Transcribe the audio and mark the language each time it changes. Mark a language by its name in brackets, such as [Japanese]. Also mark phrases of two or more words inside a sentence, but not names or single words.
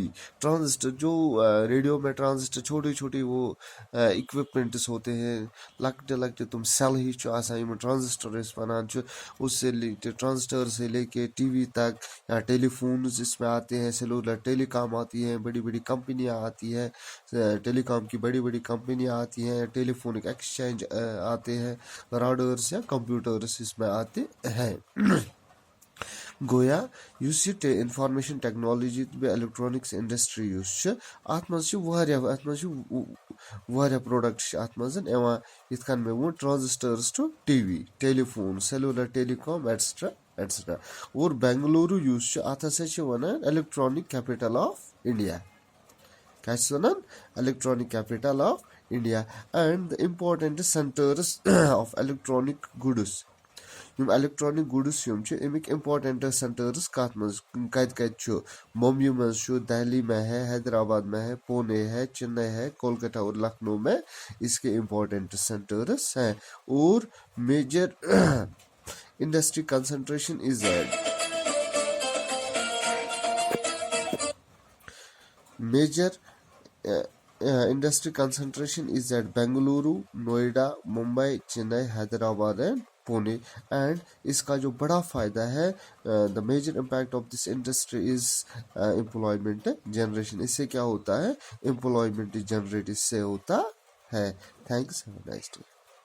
[Hindi] ट्रांजिस्टर जो रेडियो में ट्रांजिस्टर छोटे छोटे वो इक्विपमेंट्स होते हैं, [Kashmiri] लकटे लकटे तुम सेल ही ट्रांजिस्टर बनान, [Hindi] उससे ट्रांजिस्टर से लेके टीवी तक, या टेलीफोन इसमें आते हैं, [English] cellular telecom [Hindi] आती है, बड़ी बड़ी कंपनियां आती है, टेलीकॉम की बड़ी बड़ी कंपनियां आती हैं, [English] telephonic exchange [Hindi] आते हैं, राउटर्स या कंप्यूटर्स इसमें आते हैं। [Kashmiri] गोया युस ये [English] information technology [Kashmiri] बे [English] electronics industry [Kashmiri] युस अत मज वारिया प्रोडक्ट्स अत मज इथ कन मे वो [English] transistors to TV, telephone, cellular telecom etcetera etcetera. [Kashmiri] और बेंगलुरु युस अत हसा वनान [English] electronic capital of India. [Kashmiri] क्या वनान? [English] Electronic capital of India and the important centers of electronic goods. electronic goods [Kashmiri] अमिक [English] important centers [Kashmiri] कत मज कत मुंबई मज, [Hindi] दिल्ली में है, हैदराबाद में है, पुणे है, चेन्नई है, कोलकाता और लखनऊ में इसके [English] important centers [Hindi] हैं। [English] और major industry concentration is मेजर industry concentration is at Bengaluru, Noida, Mumbai, Chennai, Hyderabad and पुणे। एंड [Hindi] इसका जो बड़ा फ़ायदा है, [English] the major impact of this industry is employment generation. [Hindi] इससे क्या होता है? [English] employment generate [Hindi] इससे होता है। [English] Thanks, have a nice day.